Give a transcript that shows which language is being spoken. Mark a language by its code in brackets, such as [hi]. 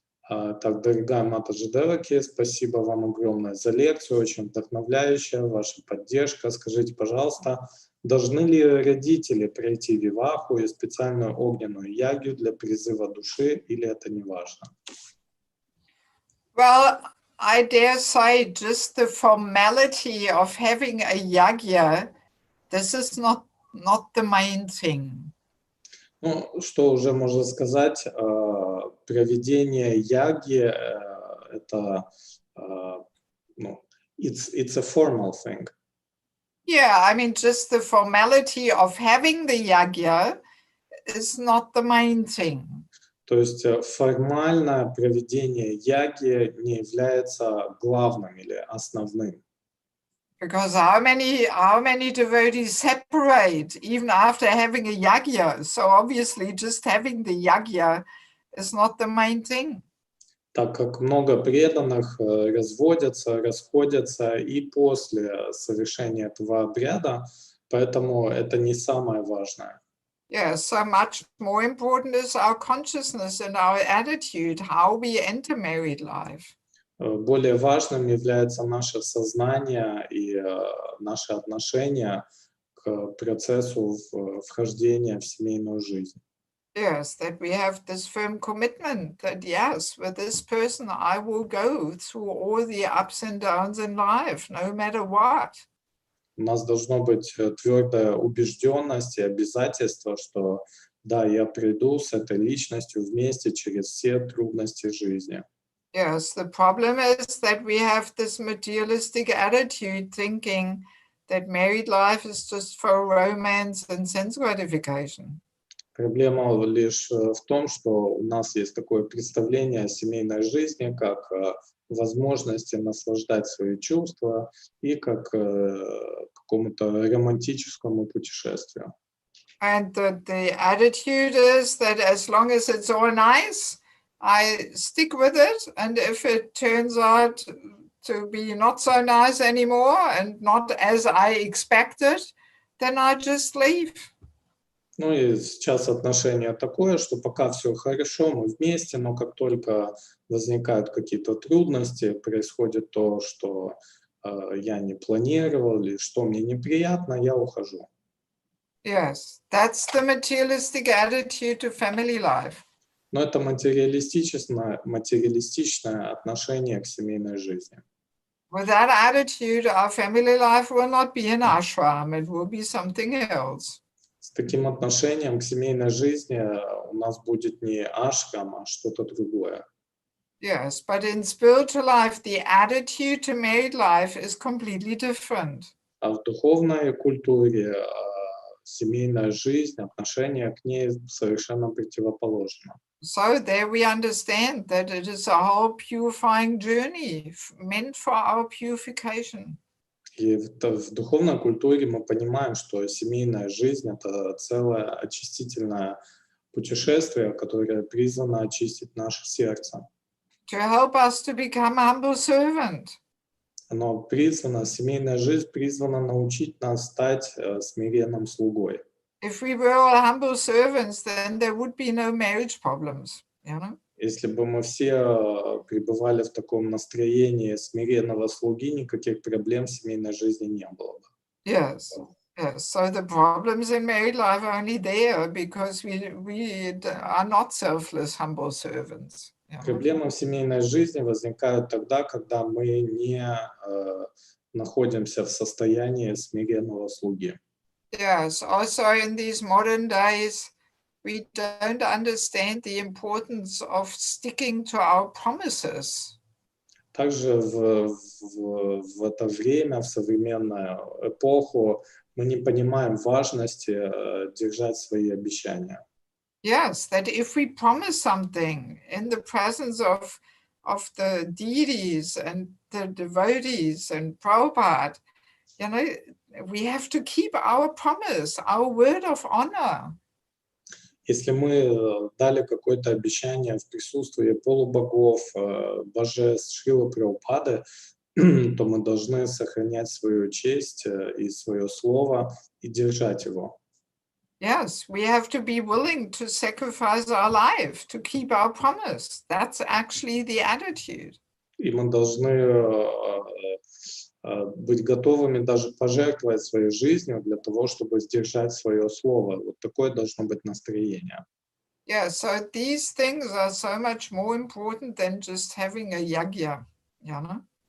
[ru] Так, дорогая Матаджи Деваки, спасибо вам огромное за лекцию, очень вдохновляющая, ваша поддержка. Скажите, пожалуйста, должны ли родители пройти виваху и специальную огненную ягью для призыва души, или это не важно? [en] Well, I dare say just the formality of having a yagya, this is not the main thing. [ru] Ну, что уже можно сказать, проведение яги, это, [en] it's a formal thing. Yeah, I mean, just the formality of having the yagya is not the main thing. [ru] То есть формальное проведение яги не является главным или основным. [en] Because how many devotees separate even after having a yagya? So obviously just having the yagya is not the main thing. [ru] Так как много преданных разводятся, расходятся и после совершения этого обряда, поэтому это не самое важное. [en] Yeah, so much more important is our consciousness and our attitude, how we enter married life. [ru] Более важным является наше сознание и наше отношение к процессу вхождения в семейную жизнь. [en] Yes, that we have this firm commitment that yes, with this person I will go through all the ups and downs in life, no matter what. [ru] У нас должно быть твердая убежденность и обязательство, что да, я пройду с этой личностью вместе через все трудности жизни. [en] Yes, the problem is that we have this materialistic attitude thinking that married life is just for romance and sense gratification. [ru] Проблема лишь в том, что у нас есть такое представление о семейной жизни, как возможности наслаждать свои чувства и как какому-то романтическому путешествию. [en] And the attitude is that as long as it's all nice, I stick with it, and if it turns out to be not so nice anymore and not as I expected, then I just leave. [ru] Ну и сейчас отношение такое, что пока все хорошо, мы вместе, но как только возникают какие-то трудности, происходит то, что я не планировал или что мне неприятно, я ухожу. [en] Yes, that's the materialistic attitude to family life. [ru] Но это материалистичное отношение к семейной жизни. [en] With that attitude, our family life will not be an ashram, it will be something else. [ru] С таким отношением к семейной жизни у нас будет не ашрам, а что-то другое. [en] Yes, but in spiritual life, the attitude to married life is completely different. [ru] А в духовной культуре семейная жизнь, отношение к ней совершенно противоположно. [en] So there we understand that it is a whole purifying journey meant for our purification. [ru] И в духовной культуре мы понимаем, что семейная жизнь — это целое очистительное путешествие, которое призвано очистить наше сердце. [en] to help us to become a humble servant. [ru] Оно призвано, семейная жизнь призвана научить нас стать смиренным слугой. [en] If we were all humble servants, then there would be no marriage problems, you know? [ru] Если бы мы все пребывали в таком настроении смиренного слуги, никаких проблем в семейной жизни не было бы. [en] Yes. Yes. So the problems in married life are only there because we are not selfless, humble servants. You know? [ru] Проблемы в семейной жизни возникают тогда, когда мы не находимся в состоянии смиренного слуги. [en] Yes. Also in these modern days, we don't understand the importance of sticking to our promises. [ru] Также в это время, в современную эпоху, мы не понимаем важности держать свои обещания. [en] Yes, that if we promise something in the presence of the deities and the devotees and Prabhupada, you know, we have to keep our promise, our word of honor. [ru] Если мы дали какое-то обещание в присутствии полубогов, божеств Шрилы Прабхупады, то мы должны сохранять свою честь и свое слово и держать его. [en] Yes, we have to be willing to sacrifice our life to keep our promise. That's actually the attitude. [ru] И мы должны быть готовыми даже пожертвовать своей жизнью для того, чтобы сдержать свое слово. Вот такое должно быть настроение. [en] Yeah, so these things are so much more important than just having a yagya, you know?